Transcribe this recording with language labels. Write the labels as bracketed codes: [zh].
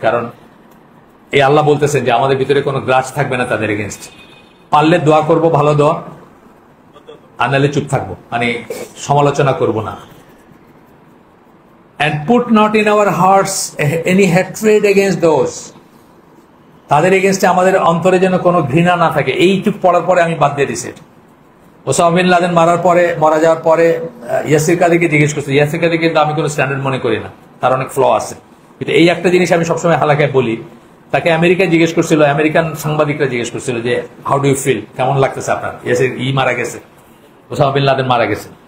[bn] কারণ এই আল্লাহ বলতেছেন যে আমাদের ভিতরে কোনো গ্রাজ থাকবে না তাদের এগেনস্ট। পারলে দোয়া করব, ভালো দোয়া, আর নাহলে চুপ থাকবো, মানে সমালোচনা করব না। [en] and put not in our hearts any hatred against those [bn] তাদের এগেনস্টে আমাদের অন্তরে যেন কোনো ঘৃণা না থাকে, এইটুক পড়ার পরে আমি বাদ দিয়ে দিছি। ওসামা বিন লাদেন মারা যাওয়ার পরে ইয়াসির কাদিকে জিজ্ঞেস করছে, ইয়াসির কাদি কিন্তু আমি কোনো স্ট্যান্ডার্ড মনে করি না, তার অনেক ফ্ল আছে, কিন্তু এই একটা জিনিস আমি সবসময় হালাকায় বলি। তাকে আমেরিকায় জিজ্ঞেস করছিল, আমেরিকান সাংবাদিকরা জিজ্ঞেস করছিল যে হাউ ডু ইউ ফিল, কেমন লাগতেছে আপনার, ইয়াসির মারা গেছে, ওসামা বিন লাদেন মারা গেছে।